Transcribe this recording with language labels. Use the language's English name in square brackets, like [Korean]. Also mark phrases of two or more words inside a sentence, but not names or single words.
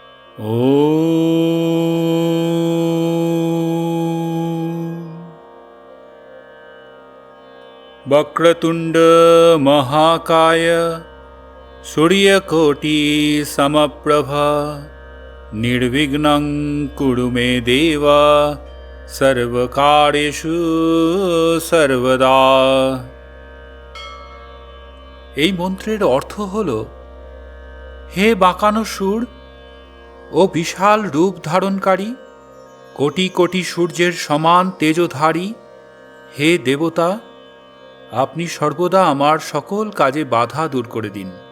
[Sanskrit] वक्रतुंड महाकाय सूर्यकोटि समप्रभा निर्विघ्नं कुरु मे देव सर्वकार्येषु सर्वदा। [Bangla] এই মন্ত্রের অর্থ হল, হে বাঁকানো সুর ও বিশাল রূপ ধারণকারী, কোটি কোটি সূর্যের সমান তেজধারী হে দেবতা, আপনি সর্বদা আমার সকল কাজে বাধা দূর করে দিন।